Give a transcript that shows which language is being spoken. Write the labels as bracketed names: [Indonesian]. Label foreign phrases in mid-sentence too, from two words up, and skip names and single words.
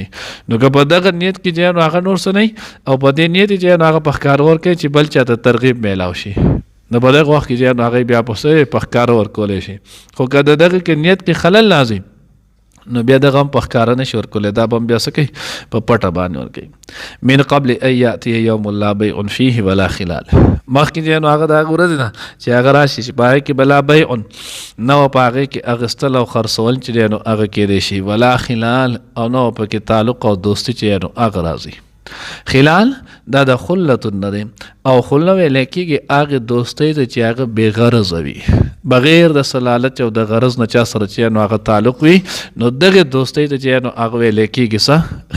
[Pashto] نو که په دغه نیت کې چې نو هغه نور څه نه او په دې نیت چې نو هغه په ښکار ورکوي چې بل چا ته ترغیب میلاو شي، نو په دغه وخت کې چې نو هغه بیا په ښکار ورکولی شي. خو که د دغه کې نیت کې خلل لازم نو بیا دغه هم په ښکاره نشي ورکولی، دا به هم بیا څه کوي؟ په پټه باندې ورکوي. [Arabic] من قبل ان یأتی یوم لا بیع فیه ولا خلال، [Pashto] مخکې چې نو هغه د هغه ورځې نه چې هغه راشي چې په هغې کې به [Arabic] لا بیع [Pashto] نه وه، په هغې کې اخیستل او خرڅول چې دی نو هغه کیدی شي، [Arabic] ولا خلال، [Pashto] او نه وه پکې تعلق او دوستي چې نو هغه راځي. خلال دا د خلتون نه دی، او خله ویلی کېږي هغې دوستۍ ته چې هغه بې غرضه وي، بغیر د سلالت او د غرض نه چا سره چې نو هغه تعلق وي، نو دغې دوستۍ ته چې نو هغه ویلی کېږي څه؟